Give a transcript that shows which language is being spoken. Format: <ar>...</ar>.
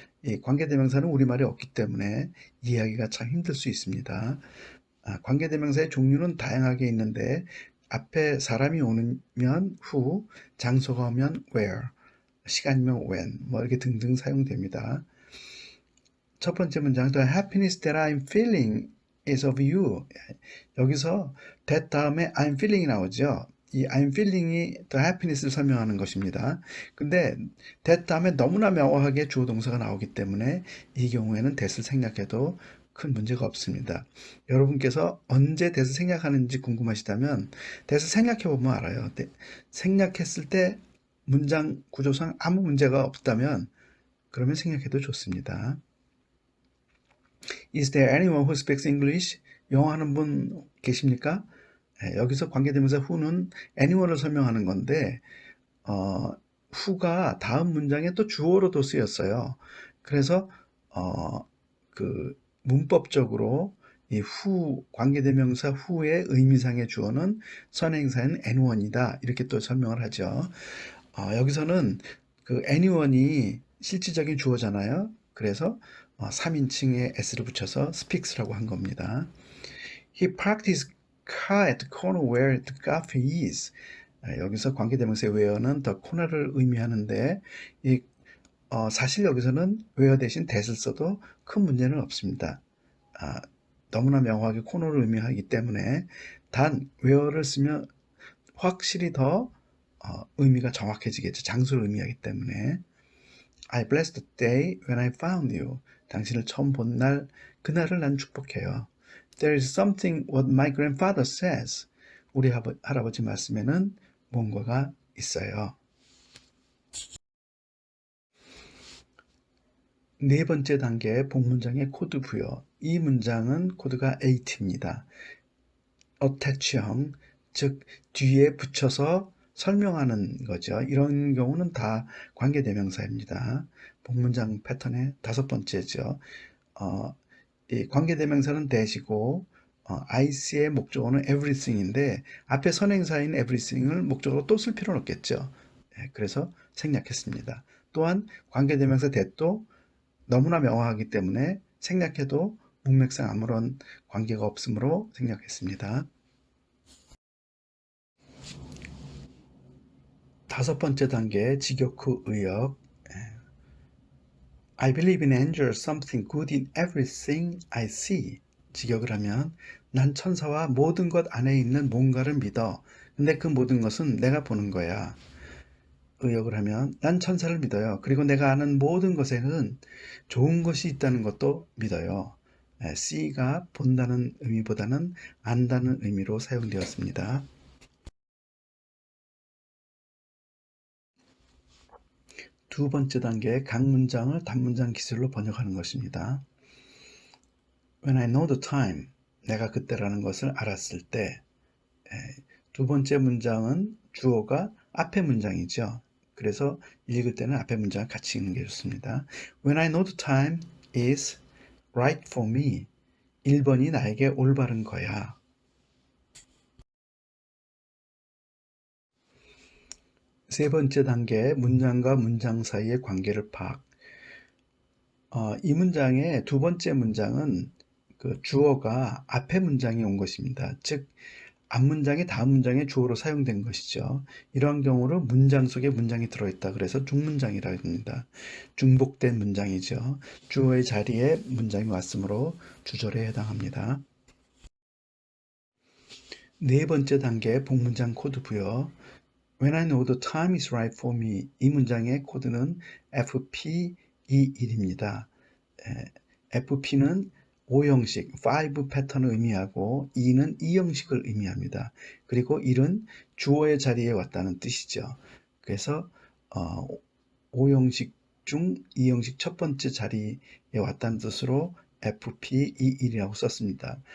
<ko>이 관계대명사는 우리말에 없기 때문에 이해하기가 참 힘들 수 있습니다. 관계대명사의 종류는 다양하게 있는데 앞에 사람이 오면 who, 장소가 오면 where, 시간이면 when, 뭐 이렇게 등등 사용됩니다.</ko> <en>첫 번째 문장, The happiness that I'm feeling is of you.</en> <ko>여기서 that 다음에</ko> <en>I'm feeling</en> <ko>이 나오죠. 이 I'm feeling이 the happiness를 설명하는 것입니다. 근데 that 다음에 너무나 명확하게 주어 동사가 나오기 때문에 이 경우에는 that을 생략해도 큰 문제가 없습니다. 여러분께서 언제 that을 생략하는지 궁금하시다면 that을 생략해 보면 알아요. 생략했을 때 문장 구조상 아무 문제가 없다면 그러면 생략해도 좋습니다.</ko> <en>Is there anyone who speaks English?</en> <ko>영어 하는 분 계십니까? 여기서 관계대명사 who는 anyone을 설명하는 건데 who가 다음 문장에 또 주어로도 쓰였어요. 그래서 그 문법적으로 이 who 관계대명사 who의 의미상의 주어는 선행사인 anyone이다 이렇게 또 설명을 하죠. 여기서는 그 anyone이 실질적인 주어잖아요. 그래서 3인칭에 s를 붙여서 speaks라고 한 겁니다.</ko> <en>He parked his car at the corner where the cafe is.</en> <ko>여기서 관계대명사의 where는 the corner를 의미하는데 사실 여기서는 where 대신 that을 써도 큰 문제는 없습니다. 너무나 명확하게 코너를 의미하기 때문에 단 where를 쓰면 확실히 더 의미가 정확해지겠죠. 장소를 의미하기 때문에</ko> <en>I bless the day when I found you.</en> <ko>당신을 처음 본 날, 그날을 난 축복해요.</ko> <en>There is something what my grandfather says.</en> <ko>우리 할아버지 말씀에는 뭔가가 있어요. 네 번째 단계 복문장의 코드 부여. 이 문장은 코드가 8입니다. attach형, 즉 뒤에 붙여서 설명하는 거죠. 이런 경우는 다 관계대명사입니다. 복문장 패턴의 5번째죠. 이 관계대명사는 that이고 IC의 목적어는 everything인데 앞에 선행사인 everything을 목적어로 또 쓸 필요는 없겠죠. 그래서 생략했습니다. 또한 관계대명사 that도 너무나 명확하기 때문에 생략해도 문맥상 아무런 관계가 없으므로 생략했습니다. 5번째 단계 직역 후 의역.</ko> <en>I believe in angels something good in everything I see.</en> <ko>직역을 하면 난 천사와 모든 것 안에 있는 뭔가를 믿어. 근데 그 모든 것은 내가 보는 거야. 의역을 하면 난 천사를 믿어요. 그리고 내가 아는 모든 것에는 좋은 것이 있다는 것도 믿어요. C가 본다는 의미보다는 안다는 의미로 사용되었습니다. 두 번째 단계 각 문장을 단문장 기술로 번역하는 것입니다.</ko> <en>When I know the time,</en> <ko>내가 그때라는 것을 알았을 때. 두 번째 문장은 주어가 앞에 문장이죠. 그래서 읽을 때는 앞에 문장을 같이 읽는 게 좋습니다.</ko> <en>When I know the time is right for me.</en> <ko>1번이 나에게 올바른 거야. 세 번째 단계 문장과 문장 사이의 관계를 파악. 이 문장의 두 번째 문장은 그 주어가 앞에 문장에 온 것입니다. 즉 앞문장이 다음 문장의 주어로 사용된 것이죠. 이러한 경우를 문장 속에 문장이 들어있다. 그래서 중문장이라고 합니다. 중복된 문장이죠. 주어의 자리에 문장이 왔으므로 주절에 해당합니다. 네 번째 단계 복문장 코드 부여.</ko> <en>When I know the time is right for me.</en> <ko>이 문장의 코드는 FP21입니다. FP는 5형식, 5 패턴을 의미하고 2는 2형식을 의미합니다. 그리고 1은 주어의 자리에 왔다는 뜻이죠. 그래서 5형식 중 2형식 첫 번째 자리에 왔다는 뜻으로 FP21이라고 썼습니다.</ko>